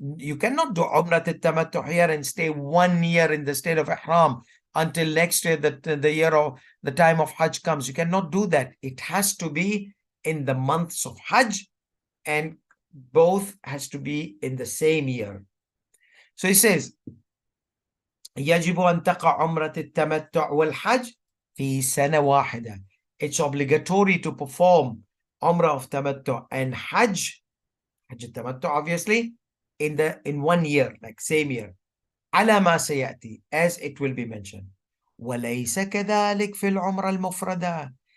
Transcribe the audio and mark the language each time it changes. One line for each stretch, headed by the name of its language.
English: You cannot do Umrah al-Tamattu here and stay 1 year in the state of Ihram until next year, the year of the time of Hajj comes. You cannot do that. It has to be in the months of Hajj, and both has to be in the same year. So he says,
Arabic: يجب أن تقع عمرة التمتع والحج في سنة واحدة.
English: It's obligatory to perform Umrah of Tamattu and Hajj التمتع obviously in 1 year, like same year.
Arabic: على ما سيأتي,
English: as it will be mentioned.
Arabic: وليس كذلك في العمرة المفردة.